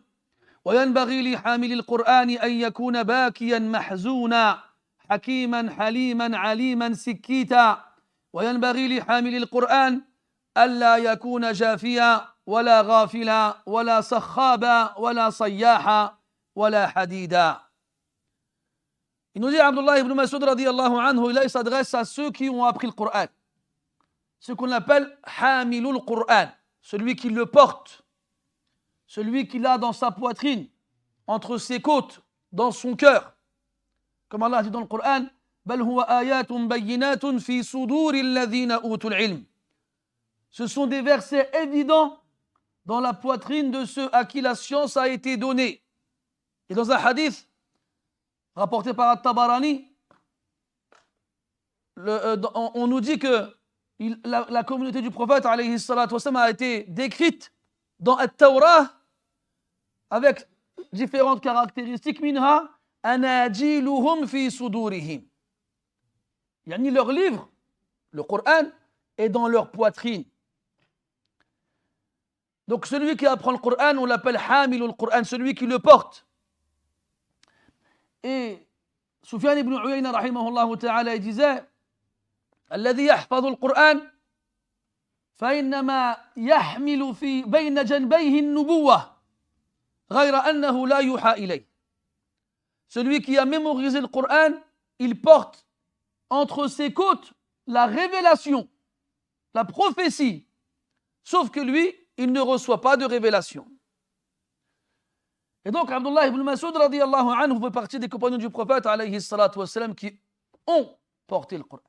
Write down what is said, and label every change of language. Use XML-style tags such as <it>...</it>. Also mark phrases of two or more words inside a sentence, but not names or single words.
<ar>وينبغي لحامل القرآن أن يكون باكيا محزونا حكيما حليما عليما سكيتا. وينبغي لحامل القرآن ألا يكون جافيا ولا غافلا ولا صخابا ولا صياحا ولا حديدا.</ar> <fr>Il nous dit Abdullah ibn Mas'ud</fr> <ar>رضي الله عنه,</ar> <fr>il s'adresse à ceux qui ont appris le Coran, ce qu'on appelle</fr> <ar>حامل القرآن,</ar> <fr>celui qui le porte, celui qui l'a dans sa poitrine, entre ses côtes, dans son cœur. Comme Allah dit dans le Coran:</fr> <ar>بل هو آيات بينات في صدور الذين أوتوا العلم.</ar> <fr>Ce sont des versets évidents dans la poitrine de ceux à qui la science a été donnée. Et dans un hadith rapporté par At-Tabarani, on nous dit que la communauté du prophète</fr> <ar>عليه الصلاة والسلام</ar> <fr>a été décrite dans At-Tawrah avec différentes caractéristiques.</fr> <ar>منها أناجيلهم في صدورهم.</ar> <fr>Yani leur livre, le Coran, est dans leur poitrine. Donc celui qui apprend le Coran, on l'appelle hamilul Coran, celui qui le porte. Et Sufyan ibn Uyayna</fr> <ar>رحمه الله تعالى,</ar> <fr>il disait:</fr> <ar>الذي يحفظ القرآن فإنما يحمل في بين جنبيه النبوة غير أنه لا يوحى إليه.</ar> <fr>Celui qui a mémorisé le Coran, il porte entre ses côtes la révélation, la prophétie, sauf que lui, il ne reçoit pas de révélation. Et donc Abdullah ibn Mas'ud</fr> <ar>رضي الله عنه</ar> <fr>fait partie des compagnons du prophète</fr> <ar>عليه الصلاة والسلام</ar> <fr>qui ont porté le Coran.</fr>